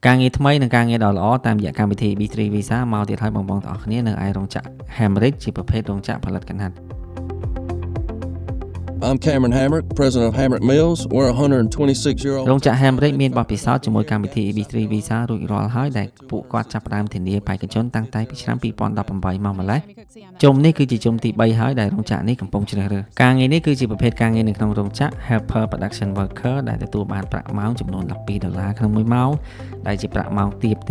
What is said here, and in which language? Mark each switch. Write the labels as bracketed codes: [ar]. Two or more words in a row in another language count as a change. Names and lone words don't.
[km] ការងារថ្មីនិងការងារដ៏ល្អតាមរយៈកម្មវិធី B3 Visa មកទៀតហើយបងៗទាំងអស់គ្នានៅឯរោងចក្រ Hamrick ជាប្រភេទរោងចក្រផលិតកណាត់ [en] I'm Cameron Hamrick, president of Hamrick Mills. We're a 126-year-old. [km] រោងចក្រ Hamrick មានបទពិសោធន៍ជាមួយកម្មវិធី B3 Visa រួចរាល់ហើយដែលពួកគាត់ចាប់ផ្ដើមធានាបេក្ខជនតាំងតែពីឆ្នាំ2018មកម្ល៉េះជុំនេះគឺជាជុំទី3ហើយដែលរោងចក្រនេះកំពុងជ្រើសរើស ការងារនេះគឺជាប្រភេទការងារនៅក្នុងរោងចក្រ [en] Helper Production Worker [km] ដែលទទួលបានប្រាក់ម៉ោងចំនួន$12ក្នុង1ម៉ោងដែលជាប្រាក់ម៉ោងទាបទេ